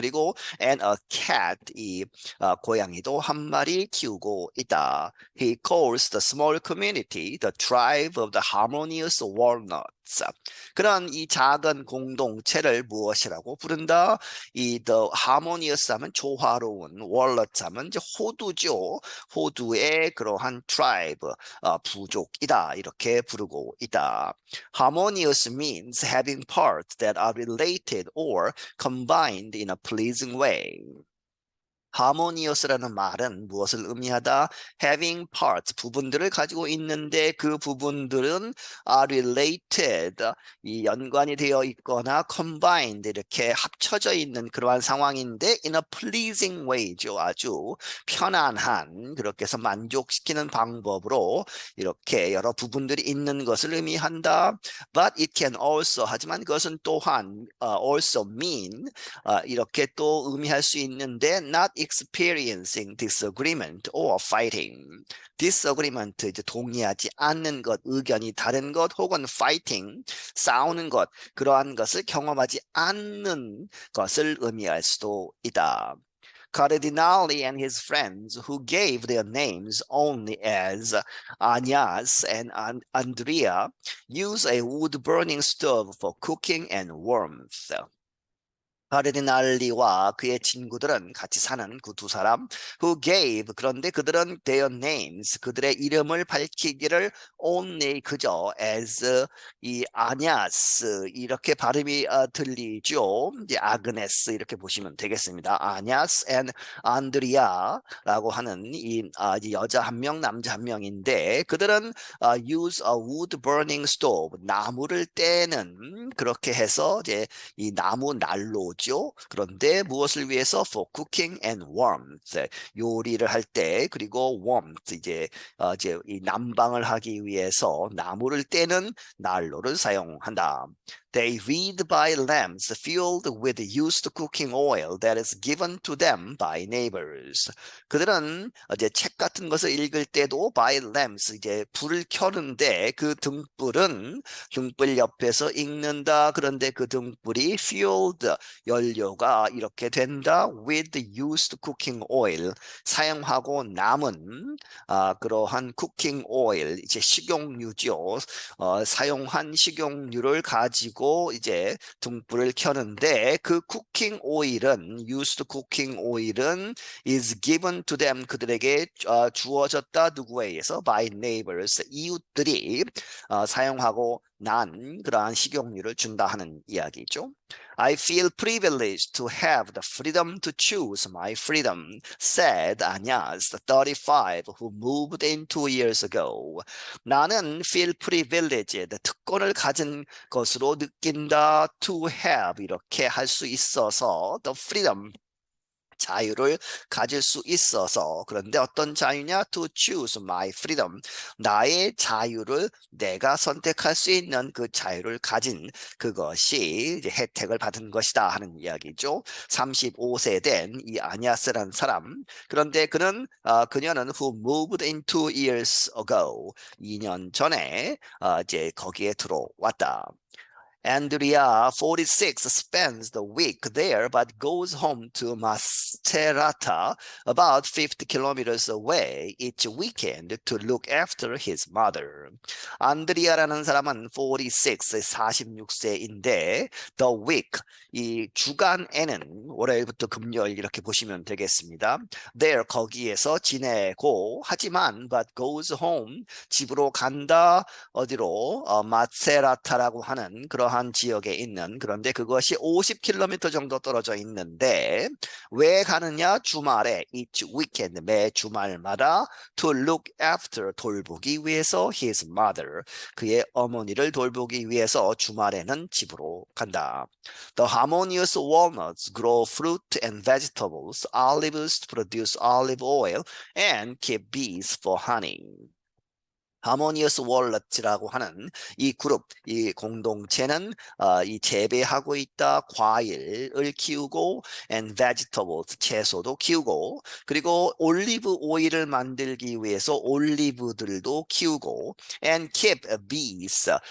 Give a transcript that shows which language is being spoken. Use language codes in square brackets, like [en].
[ko] 그리고 [en] and a cat, [ko] 이 고양이도 한 마리 키우고 있다. [en] He calls the small community the tribe of the harmonious walnuts. [ko] 그런 이 작은 공동체를 무엇이라고 부른다? 이 [en] the harmonious [ko] 하면 조화로운, walnuts 하면 이제 호두죠. 호두의 그러한 tribe, 부족이다 이렇게 부르고 있다. [en] Harmonious means having parts that are related or combined in a pleasing way. [ko] harmonious라는 말은 무엇을 의미하다? [en] having parts, [ko] 부분들을 가지고 있는데 그 부분들은 [en] are related, [ko] 이 연관이 되어 있거나 combined, 이렇게 합쳐져 있는 그러한 상황인데 [en] in a pleasing way [ko] 죠. 아주 편안한, 그렇게 해서 만족시키는 방법으로 이렇게 여러 부분들이 있는 것을 의미한다. [en] But it can also, [ko] 하지만 그것은 또한 [en] also mean, [ko] 이렇게 또 의미할 수 있는데 [en] not experiencing disagreement or fighting. [ko] disagreement, 이제 동의하지 않는 것, 의견이 다른 것, 혹은 fighting, 싸우는 것, 그러한 것을 경험하지 않는 것을 의미할 수도 있다. [en] Cardinali and his friends, who gave their names only as Añas and Andrea, use a wood-burning stove for cooking and warmth. [ko] 카르디날리와 그의 친구들은 같이 사는 그 두 사람 [en] who gave, [ko] 그런데 그들은 [en] their names, [ko] 그들의 이름을 밝히기를 only, 그저 as, 이 아냐스 이렇게 발음이 들리죠. 이제 아그네스 이렇게 보시면 되겠습니다. 아냐스 and 안드리아라고 하는 이 여자 한 명, 남자 한 명인데 그들은 [en] use a wood burning stove, [ko] 나무를 떼는, 그렇게 해서 이제 이 나무 난로, 그런데 무엇을 위해서? [en] For cooking and warmth, [ko] 요리를 할 때, 그리고 warmth, 이제 이 난방을 하기 위해서 나무를 떼는 난로를 사용한다. [en] They read by lamps filled with used cooking oil that is given to them by neighbors. [ko] 그들은 이제 책 같은 것을 읽을 때도 [en] by lamps, [ko] 이제 불을 켜는데 그 등불은 등불 옆에서 읽는다. 그런데 그 등불이 filled, 연료가 이렇게 된다. [en] with used cooking oil, [ko] 사용하고 남은 그러한 cooking oil, 이제 식용유죠. 사용한 식용유를 가지고 이제 등불을 켜는데 그 cooking oil은, used cooking oil은 [en] is given to them, [ko] 그들에게 주어졌다. 누구에 의해서? [en] by neighbors, [ko] 이웃들이 사용하고 난 그러한 식용유를 준다 하는 이야기죠. [en] I feel privileged to have the freedom to choose my freedom, said Agnes, 35, who moved in 2 years ago. [ko] 나는 [en] feel privileged, [ko] 특권을 가진 것으로 느낀다. [en] to have, [ko] 이렇게 할 수 있어서, [en] the freedom, [ko] 자유를 가질 수 있어서. 그런데 어떤 자유냐? [en] To choose my freedom, [ko] 나의 자유를 내가 선택할 수 있는 그 자유를 가진 그것이 이제 혜택을 받은 것이다 하는 이야기죠. 35세 된 이 아니아스라는 사람, 그런데 그녀는 [en] who moved in 2 years ago, [ko] 2년 전에 이제 거기에 들어왔다. [en] Andrea, 46, spends the week there but goes home to Macerata, about 50 kilometers away, each weekend to look after his mother. [ko] 안드리아라는 사람은 46, 46세인데 [en] the week, [ko] 이 주간에는 월요일부터 금요일 이렇게 보시면 되겠습니다. there, 거기에서 지내고, 하지만 [en] but goes home, [ko] 집으로 간다. 어디로? 마세라타라고 하는 그러한 이러한 지역에 있는 그런데 그것이 50km 정도 떨어져 있는데 왜 가느냐? 주말에 [en] each weekend [ko] 매 주말마다 [en] to look after [ko] 돌보기 위해서 [en] his mother [ko] 그의 어머니를 돌보기 위해서 주말에는 집으로 간다. [en] The harmonious walnuts grow fruit and vegetables, olives produce olive oil, and keep bees for honey. [ko] 하모니어스 월넛이라고 하는 이 그룹, 이 공동체는 이 재배하고 있다 과일을 키우고 [en] and vegetables [ko] 채소도 키우고 그리고 올리브 오일을 만들기 위해서 올리브들도 키우고 [en] and keep bees.